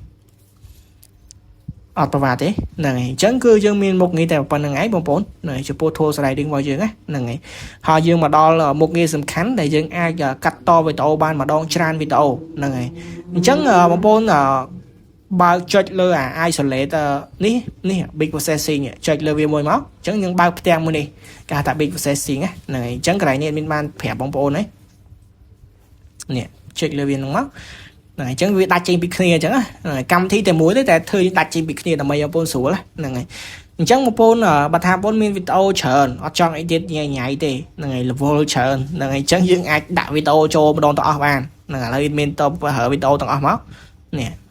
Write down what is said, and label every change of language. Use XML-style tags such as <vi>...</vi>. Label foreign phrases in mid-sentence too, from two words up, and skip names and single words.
<km>អត់ប្រវត្តិទេហ្នឹងហើយអញ្ចឹងគឺយើងមានមុខងារតែប៉ុណ្្នឹងឯងបងប្អូនហ្នឹងចំពោះ</km> <en>tool sliding</en> <km>របស់យើងហ្នឹងហើយហើយយើងមកដល់មុខងារសំខាន់ដែលយើងអាចកាត់ត វីដេអូបានម្ដងច្រើនវីដេអូហ្នឹងហើយអញ្ចឹងបងប្អូនបើចុចលើអា isolate នេះ</km> <en>big processing</en> <km>ចុចលើវាមួយមក អញ្ចឹងយើងបើកផ្ទាំងមួយនេះគេហៅថា</km> <en>big processing</en> <km>ហ្នឹងហើយអញ្ចឹងកន្លែងនេះមានបានប្រាប់បងប្អូនហ្នឹងនេះចុចលើវាហ្នឹងមកហ្នឹងហើយអញ្ចឹងវាដាច់ចេញពីគ្នាអញ្ចឹងកម្មវិធីតែមួយទេតែធ្វើដាច់ចេញពីគ្នាដើម្បីបងប្អូនស្រួលហ្នឹងហើយអញ្ចឹងបងប្អូនបើថាបងប្អូនមានវីដេអូច្រើនអត់ចង់អីទៀតញ៉ៃទេហ្នឹងហើយ level ច្រើនហ្នឹងហើយអញ្ចឹងយើងអាចដាក់វីដេអូចូលម្ដងទាំងអស់បានហ្នឹងឥឡូវមានតបរើវីដេអូទាំងអស់មកនេះ</km>